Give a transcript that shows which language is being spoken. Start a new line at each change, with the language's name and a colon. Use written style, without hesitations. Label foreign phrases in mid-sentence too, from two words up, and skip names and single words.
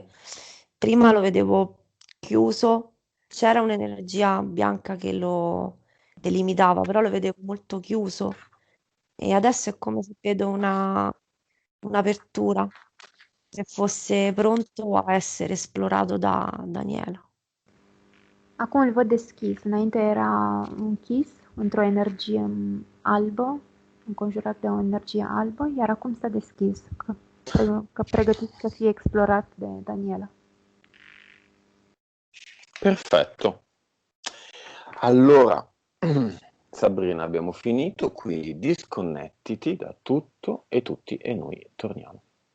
Italian: Prima lo vedevo chiuso, c'era un'energia bianca che lo delimitava, però lo vedevo molto chiuso e adesso è come se vedo un'apertura che fosse pronto a essere esplorato da Daniela.
Romanian: Acum îl văd deschis. Înainte era închis într-o energie albă, înconjurat de o energie albă, iar acum s-a deschis, că pregătit să fie explorat de Daniela.
Italian: Perfetto. Allora, Sabrina, abbiamo finito, quindi disconnettiti da tutto e tutti e noi torniamo.